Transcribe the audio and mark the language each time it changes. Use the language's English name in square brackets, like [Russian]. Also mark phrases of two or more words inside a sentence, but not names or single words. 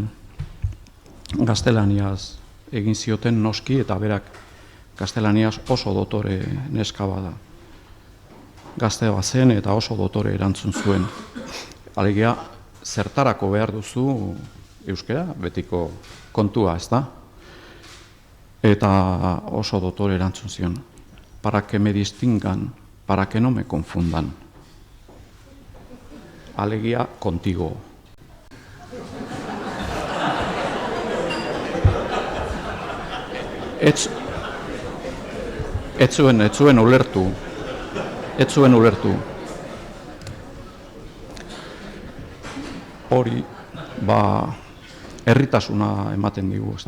[Basque] Gaztelaniaz egin zioten noski eta berak gaztelaniaz oso dotore neska bada. Gazte bat zen eta oso dotore erantzun zuen. Alegia, zertarako behar duzu euskera, betiko kontua, ez da? Eta oso dotore erantzun zion. [Spanish] Para que me distingan, para que no me confundan. [Basque] Alegia, contigo. Ez zuen ulertu. Ez zuen ulertu. Hori, herritasuna ematen digu, ez da?